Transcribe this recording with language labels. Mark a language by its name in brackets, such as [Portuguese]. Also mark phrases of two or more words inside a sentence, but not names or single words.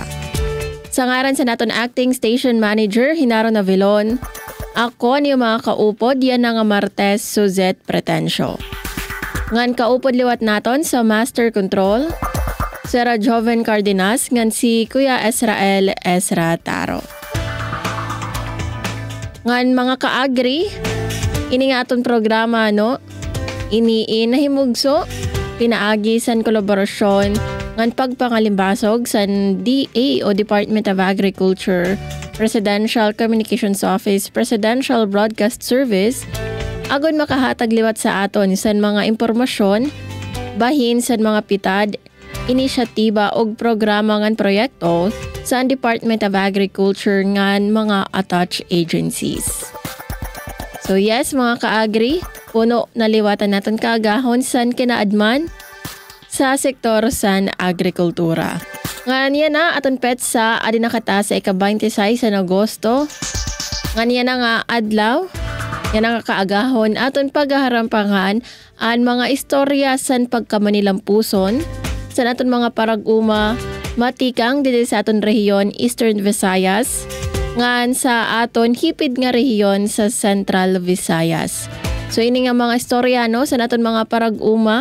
[Waray] Sa ngaran sa naton acting station manager Hinaro Navilon, ako ni mga kaupod yan nga Martes Suzette Pretensio. Ngan kaupod liwat naton sa Master Control, Sir Joven Cardenas, ngan si Kuya Ezrael Ezra Taro. Ngan mga kaagri, ini nga aton programa ini nahimugso, pinaagi san kolaborasyon, ngan pagpangalimbasog san DA o Department of Agriculture, Presidential Communications Office, Presidential Broadcast Service, agon makahatag liwat sa aton san mga impormasyon, bahin san mga pitad, inisyatiba o programa ngan proyekto sa Department of Agriculture ngan mga [English] attached agencies. So yes [Waray] mga kaagri, puno na liwatan naton kaagahon san kinaadman sa sektor san agrikultura. Ngan yan na aton pet sa adi nakata sa ika-26 sa Agosto. Ngan yan na nga adlaw. Yan ang kaagahon aton paghaharampangan an mga istorya san pagkamanilang puson sa aton mga parag-uma matikang dili sa aton rehiyon Eastern Visayas ngan sa aton hipid nga rehiyon sa Central Visayas. So ini nga mga istorya sa aton mga parag-uma.